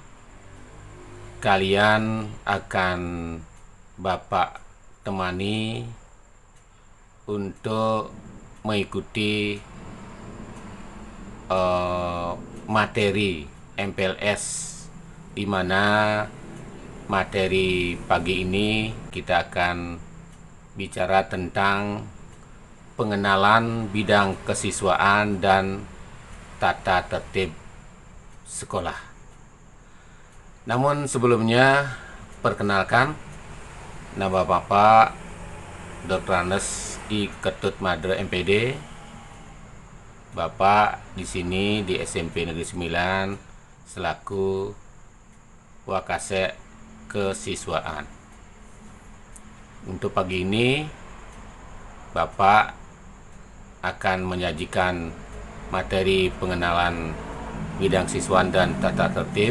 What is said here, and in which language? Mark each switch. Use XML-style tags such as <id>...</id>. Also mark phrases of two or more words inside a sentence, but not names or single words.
<id>kalian akan Bapak temani untuk mengikuti materi MPLS, di mana materi pagi ini kita akan bicara tentang pengenalan bidang kesiswaan dan tata tertib sekolah. Namun sebelumnya, perkenalkan, nama Bapak Dr. Andes I. Ketut Madre MPD. Bapak di sini di SMP Negeri 9 selaku Wakasek Kesiswaan. Untuk pagi ini Bapak akan menyajikan materi pengenalan bidang siswaan dan tata tertib.</id>